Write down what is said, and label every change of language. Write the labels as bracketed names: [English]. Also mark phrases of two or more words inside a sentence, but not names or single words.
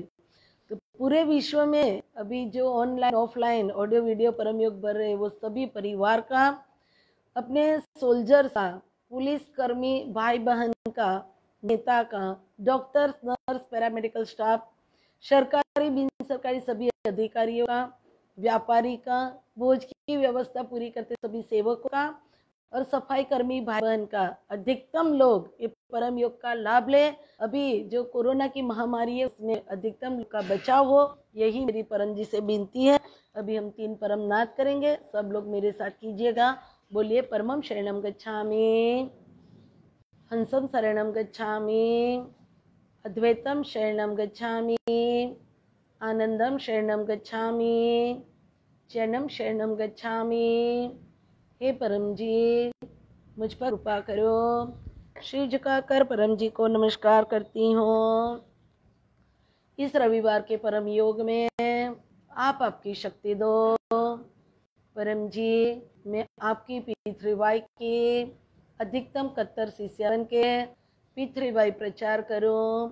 [Hindi] तो पूरे विश्व में अभी जो ऑनलाइन ऑफलाइन ऑडियो वीडियो परम योग बढ़ रहे हैं वो सभी परिवार का, अपने सोल्जर का, पुलिस कर्मी भाई बहन का, नेता का, डॉक्टर्स, नर्स, पैरामेडिकल स्टाफ, सरकारी बिन सरकारी सभी अधिकारियों का, व्यापारी का, भोज की व्यवस्था पूरी करते सभी सेवकों का और सफाई कर्मी भाई बहन का अधिकतम लोग ये परम योग का लाभ ले। अभी जो कोरोना की महामारी है उसमें अधिकतम लोग का बचाव हो, यही मेरी परम जी से विनती है। अभी हम 3 परम नाद करेंगे, सब लोग मेरे साथ कीजिएगा। [Pali] बोलिए परमम शरणम गच्छामि, हंसम शरणम गच्छामि, अद्वैतम शरणम गच्छामि, आनंदम शरणम गच्छामि, चैनम शरणम गच्छामि। [Hindi] हे परम जी मुझ पर कृपा करो। श्री झुकाकर परम जी को नमस्कार करती हूँ। इस रविवार के परम योग में आप आपकी शक्ति दो। परम जी मैं आपकी पितृवाई की अधिकतम 71 शिष्य बन के पितृवाई प्रचार करूं।